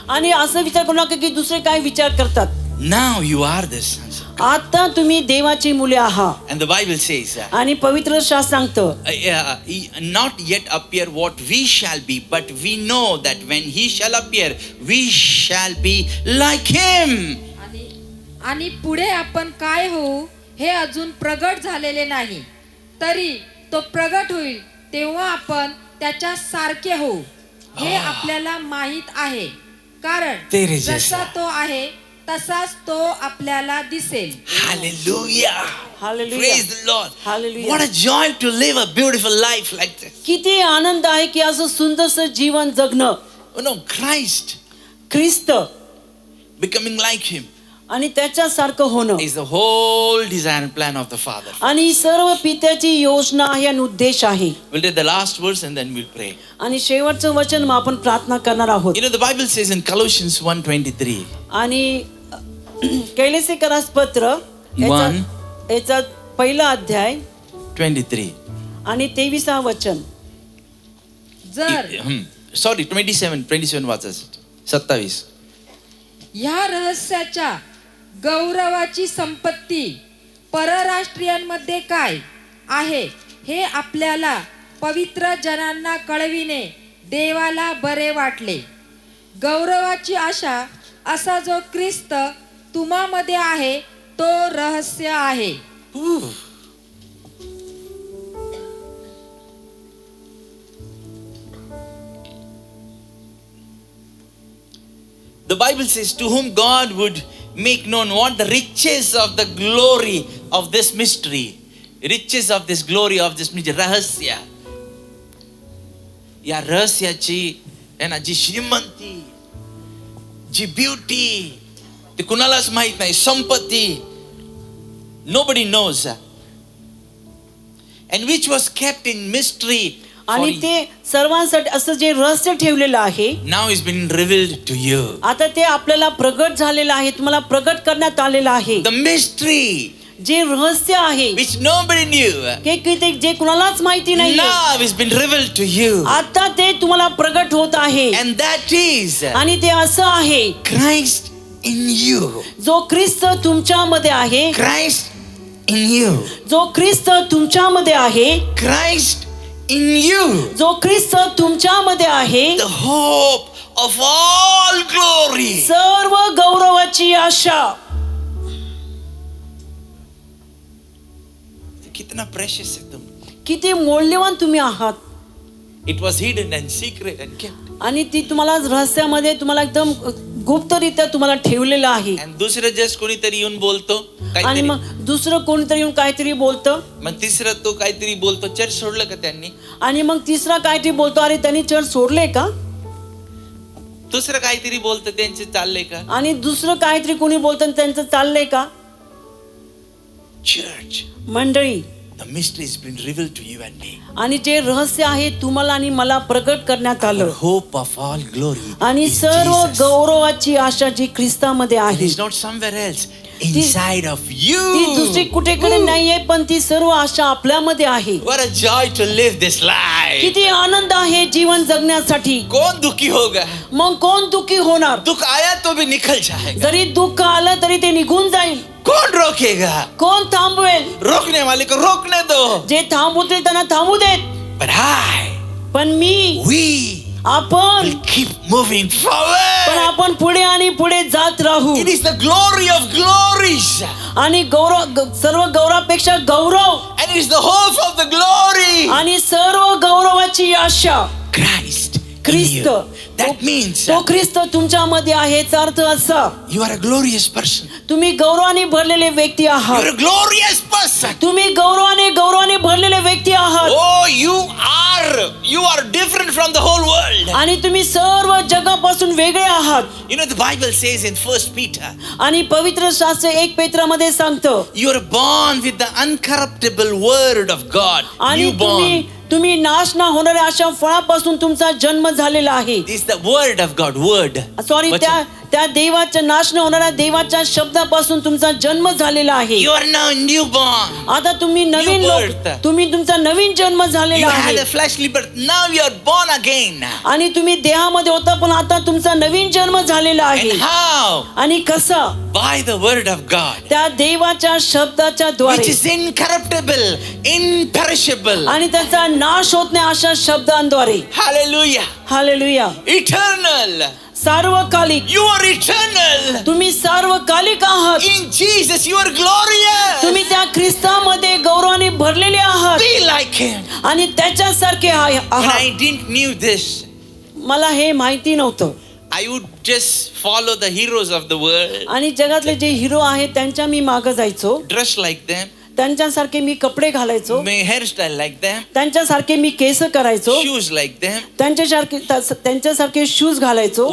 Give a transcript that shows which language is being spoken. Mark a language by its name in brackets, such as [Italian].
[Marathi] आणि असं विचार करू नका की दुसरे काय विचार करतात. [English] Now you are the sons. [Marathi] आता तुम्ही देवाची मुले आहात. [English] And the Bible says, [Marathi] आणि पवित्र शास्त्र सांगतं, [English] not yet appear what we shall be, but we know that when he shall appear, we shall be like him. [Marathi] आणि पुढे आपण काय होऊ हे अजून प्रगट झालेले नाही, तरी तो प्रगट होईल तेव्हा आपण त्याच्या सारखे होऊ हे आपल्याला माहित आहे, कारण [Hindi] तेरे जैसा. [Marathi] जसा तो आहे तसाच तो आपल्याला दिसेल. [English] Hallelujah. Hallelujah. Praise the Lord. Hallelujah. What a joy to live a beautiful life like this. [Marathi] किती आनंद आहे की असं सुंदरसं जीवन जगणं. [English] Oh no, Christ [Marathi] ख्रिस्त [English] becoming like him [Marathi] आणि त्याच्यासारखं होणं [English] is the whole desire and plan of the Father. [Marathi] आणि ही सर्व पित्याची योजना आहे आणि उद्देश आहे. [English] We'll read the last verse and then we'll pray. [Marathi] आणि शेवटचं वचन मग आपण प्रार्थना करणार आहोत. [English] You know, the Bible says in Colossians 1:23. [Marathi] आणि कैलेसीकरास पत्र याचा पहिला अध्याय 23. आणि 23 वचन. जर Sorry, 27 वाचायचं. 27. ह्या रहस्याच्या गौरवाची संपत्ती परराष्ट्रीयांमध्ये काय आहे हे आपल्याला पवित्र जनांना कळविणे देवाला बरे वाटले. गौरवाची आशा असा जो ख्रिस्त तुम्हामध्ये आहे तो रहस्य आहे. [English] The Bible says, to whom God would make known what the riches of the glory of this mystery. Riches of this glory of this mystery. [Marathi] रहस्य. या रहस्याची आहे ना जी श्रीमंती, जी ब्युटी, ते कुणालाच माहित नाही. संपत्ती. [English] Nobody knows. And which was kept in mystery. [Marathi] आणि ते सर्वांसाठी असं जे रहस्य ठेवलेलं आहे, [English] Now is been revealed to you. [Marathi] आता ते आपल्याला प्रगट झालेलं आहे, तुम्हाला प्रगट करण्यात आलेलं आहे. [English] The mystery [Marathi] जे रहस्य आहे [English] which nobody knew. [Marathi] की जे कुणालाच माहिती नाही, [English] Now is been revealed to you. [Marathi] आता ते तुम्हाला प्रगट होत आहे. [English] And that is [Marathi] आणि ते असं आहे, [English] Christ in you. [Marathi] जो ख्रिस्त तुमच्यामध्ये आहे, [English] Christ in you. [Marathi] जो ख्रिस्त तुमच्यामध्ये आहे, [English] Christ in you, [Marathi] जो ख्रिस्त तुमच्यामध्ये आहे, [English] the hope of all glory. [Marathi] सर्व गौरवाची आशा. [Hindi] कितना precious है तुम. [Marathi] किती मौल्यवान तुम्ही आहात. [English] It was hidden and secret and kept. [Marathi] आणि ती तुम्हाला रहस्यामध्ये तुम्हाला एकदम गुप्तरित्या तुम्हाला ठेवलेलं आहे. And दुसरं जस्ट कोणीतरी येऊन बोलतो आणि काहीतरी. मग दुसरं कोणीतरी येऊन काहीतरी बोलतं. मग तिसरं तो काहीतरी बोलतो, चर्च सोडलं का त्यांनी? आणि मग तिसरा काहीतरी बोलतो, अरे त्यांनी चर्च सोडले का? दुसरं काहीतरी बोलतं, त्यांचे चाललंय का? आणि दुसरं काहीतरी कोणी बोलतं, त्यांचं चाललंय का? [English] Church, [Marathi] मंडळी, [English] the mystery has been revealed to you and me. [Marathi] आणि जे रहस्य आहे तुम्हाला आणि मला प्रकट करण्यात [English] The [Marathi] आलं. [English] hope of all glory [Marathi] आणि [English] is [Marathi] सर्व [English] Jesus. [Marathi] गौरवाची आशा जी ख्रिस्तामध्ये [English] It [Marathi] आहे, [English] is not somewhere else. Inside of [Marathi] ती [English] you. [Marathi] दुसरी कुठेकडे नाहीये, पण ती सर्व आशा आपल्यामध्ये आहे. [English] What a joy to live this life. [Marathi] किती आनंद आहे जीवन जगण्यासाठी. [Hindi] कौन दुखी होगा? [Marathi] मग कोण दुःखी होणार? [Hindi] दुख आया तो भी निकल जाएगा. [Marathi] जरी दुःख आलं तरी ते निघून जाईल. [Hindi] कौन रोकेगा? [Marathi] कोण थांबवेल? [Hindi] रोकने वाले को रोकने दो. [Marathi] जे थांबवतील त्यांना थांबू देत. [English] But I, [Marathi] पण मी, [English] we [Marathi] आपण, [English] will keep moving [Marathi] पण [English] forward. [Marathi] आपण पुढे आणि पुढे जात राहू. [English] It is the glory of glories. [Marathi] आणि सर्व गौरवापेक्षा गौरव, [English] And it is the hope of the glory. [Marathi] आणि सर्व गौरवाची आशा [English] Christ. in [Marathi] Christ. [English] you. That means [Marathi] तो ख्रिस्त तुमच्यामध्ये आहे. याचा अर्थ असा, [English] you are a glorious person. [Marathi] तुम्ही गौरवाने भरलेले व्यक्ती [English] You [Marathi] आहात. [English] are a glorious person. [Marathi] तुम्ही गौरवाने भरलेले व्यक्ती आहात. [English] Oh, you are different from the whole world. [Marathi] आणि तुम्ही सर्व जगापासून वेगळे आहात. [English] You know, the Bible says in 1 Peter, [Marathi] आणि पवित्र शास्त्र 1 पेत्रामध्ये सांगतं, [English] you are born with the uncorruptible word of God. [Marathi] आणि [English] Newborn. [Marathi] तुम्ही नाश न होणाऱ्या अशा फळापासून तुमचा जन्म झालेला आहे. [English] This is the word of God. Word. [Marathi] Sorry, त्या देवाच्या नाश न होणाऱ्या देवाच्या शब्दापासून तुमचा जन्म झालेला आहे. [English] You are now newborn. [Marathi] आता तुम्ही नवीन [English] New [Marathi] लोक, [English] birth. [Marathi] तुम्ही तुमचा नवीन जन्म झालेला [English] You [Marathi] आहे. [English] had a fleshly birth. Now you are born again. [Marathi] आणि तुम्ही देहामध्ये होता, पण आता तुमचा नवीन जन्म झालेला आहे. [English] And how? [Marathi] आणि कसा? [English] By the word of God, [Marathi] त्या देवाच्या शब्दाच्या [English] which [Marathi] द्वारे, [English] is incorruptible, imperishable. [Marathi] आणि त्याचा नाश होत नाही अशा शब्दांद्वारे. [English] Hallelujah. [Marathi] Hallelujah. [English] Eternal. [Marathi] सार्वकालिक. [English] You are eternal. [Marathi] तुम्ही सार्वकालिक आहात. [English] In Jesus, you are glorious. [Marathi] तुम्ही त्या ख्रिस्तामध्ये गौरवाने भरलेले आहात [English] Be like Him. [Marathi] आणि त्याच्यासारखे [English] When [Marathi] आहात. [English] I didn't knew this, [Marathi] मला हे माहिती नव्हतं. [English] I would just follow the heroes of the world, [Marathi] आणि जगातले जे हिरो आहेत त्यांच्या मी मागं जायचो. [English] dress like them, [Marathi] त्यांच्यासारखे मी कपडे घालायचो. [English] my hairstyle like them, [Marathi] त्यांच्यासारखे मी केस करायचो. [English] shoes like them, [Marathi] त्यांच्यासारखे शूज घालायचो.